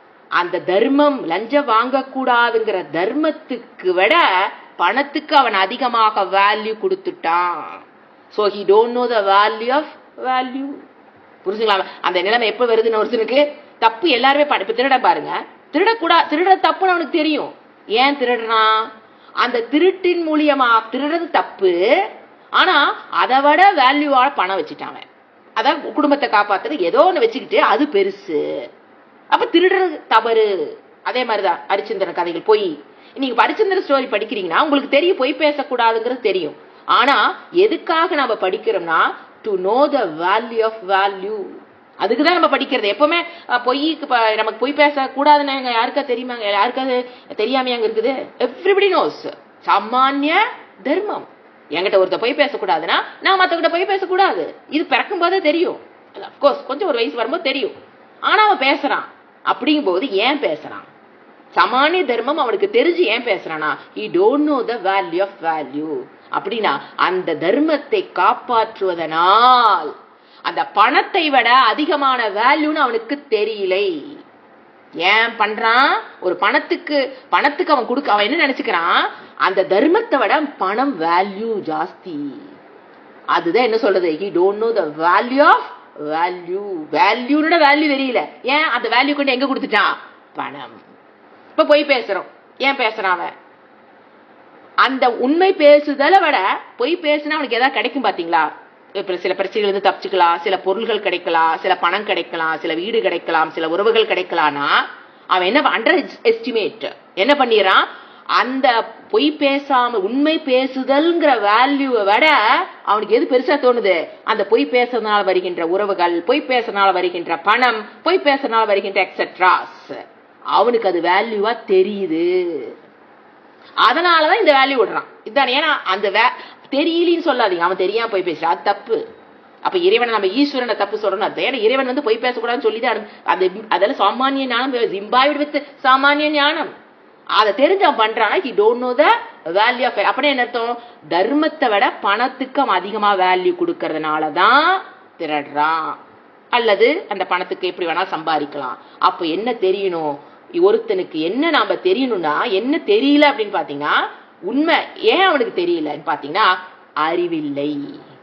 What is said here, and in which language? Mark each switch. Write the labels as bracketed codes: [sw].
[ta] அந்த தர்மம், லஞ்சம் வாங்க கூடாதுங்கிற தர்மத்துக்கு விட பணத்துக்கு அவன் அதிகமாக வேல்யூ கொடுத்துட்டான். [en] So he don't know the value of value. [ta] புரிஞ்சுங்களா? அந்த நிலைமை எப்ப வருதுன்னு ஒருத்தனுக்கு தப்பு எல்லாருமே இப்ப திருட பாருங்க, திருட தப்புன்னு அவனுக்கு தெரியும். ஏன் திருடுறான்? அந்த திருட்டின் மூலியமா திருடுறது தப்பு, ஆனா அதை விட வேல்யூவான பணம் வச்சுட்டாங்க. அதான் குடும்பத்தை காப்பாத்துறது ஏதோ ஒண்ணு வச்சுக்கிட்டு அது பெருசு, அப்ப திருடுறது தவறு. அதே மாதிரிதான் ஹரிச்சந்திரன் கதைகள். போய் நீங்க ஹரிச்சந்திரன் ஸ்டோரி படிக்கிறீங்கன்னா உங்களுக்கு தெரியும் பொய் பேசக்கூடாதுங்கிறது தெரியும். ஆனா எதுக்காக நம்ம படிக்கிறோம்னா [en] To know the value of value. [ta] அதுக்குதான் நம்ம படிக்கிறது. எப்பவுமே நமக்கு பொய் பேச கூடாதுன்னு யாருக்கா தெரியுமாங்க? யாருக்காவது தெரியாமையாங்க இருக்குது? [en] Everybody knows. [ta] சாமானிய தர்மம். என்கிட்ட ஒருத்த பொய் பேசக்கூடாதுன்னா நான் மத்தவங்கிட்ட பொய் பேசக்கூடாது. இது பிறக்கும் போதே தெரியும். அப்கோர்ஸ் கொஞ்சம் ஒரு வயசு வரும்போது தெரியும். ஆனா அவன் பேசுறான். அப்படிங்கும் போது ஏன் பேசுறான்? சாமானிய தர்மம் அவனுக்கு தெரிஞ்சு ஏன் பேசுறானா? [en] he don't know the value of value. [ta] அப்படின்னா அந்த தர்மத்தை காப்பாற்றுவதனால் அந்த பணத்தை விட அதிகமான வேல்யூன்னு அவனுக்கு தெரியலை. ஏன் பண்றான்? ஒரு பணத்துக்கு அவன் என்ன நினைச்சுக்கிறான், அந்த தர்மத்தை விட பணம் வேல்யூ ஜாஸ்தி. அதுதான் என்ன சொல்றது, [en] he don't know the value of value. [ta] வேல்யூனோட value தெரியல. ஏன்? அந்த வேல்யூ கொண்டு எங்க கொடுத்துட்டான்? பணம். இப்ப பொய் பேசுறோம். ஏன் பேசுறான் அவன்? அந்த உண்மை பேசுதலை விட பொய் பேசுனா அவனுக்கு ஏதாவது கிடைக்கும் பாத்தீங்களா? இப்ப சில பிரச்சனைகள் இருந்து தப்பிச்சுக்கலாம், சில பொருள்கள் கிடைக்கலாம், சில பணம் கிடைக்கலாம், சில வீடு கிடைக்கலாம், சில உறவுகள் கிடைக்கலாம்னா அவன் என்ன அண்டர் எஸ்டிமேட் என்ன பண்ணிடுறான்? அந்த பொய் பேசாம உண்மை பேசுதல்ங்கிற வேல்யூவை விட அவனுக்கு எது பெருசா தோணுது? அந்த பொய் பேசுறதுனால வருகின்ற உறவுகள், பொய் பேசுறதுனால வருகின்ற பணம், பொய் பேசுறதுனால வருகின்ற எக்ஸெட்ராஸ். அவனுக்கு அது வேல்யூவா தெரியுது. அதனாலதான் இந்த வேல்யூ விடுறான். இதுதான். ஏன்னா அந்த தெரியலன்னு சொல்லாதீங்க, அவன் தெரியாம போய் பேசுறான், அது தப்பு. அப்ப இறைவனை நம்ம ஈஸ்வரனை தப்பு சொல்றோம். ஏன்னா இறைவன் பொய் பேசக்கூடாதுன்னு சொல்லிதான் அதெல்லாம் சாமானிய ஞானம், [en] imbued with [ta] சாமானிய ஞானம். அதை தெரிஞ்சு அவன் பண்றானா [en] he don't know the value of. [ta] அப்படியே என்ன அர்த்தம்? தர்மத்தை விட பணத்துக்கு அவன் அதிகமா வேல்யூ கொடுக்கறதுனாலதான் திருடுறான். அல்லது அந்த பணத்துக்கு எப்படி வேணா சம்பாதிக்கலாம். அப்ப என்ன தெரியணும்? ஒருத்தனுக்கு என்ன நாம தெரியணும்னா, என்ன தெரியல அப்படின்னு பாத்தீங்கன்னா, உண்மை ஏன் அவனுக்கு தெரியலன்னு பாத்தீங்கன்னா அறிவில்லை.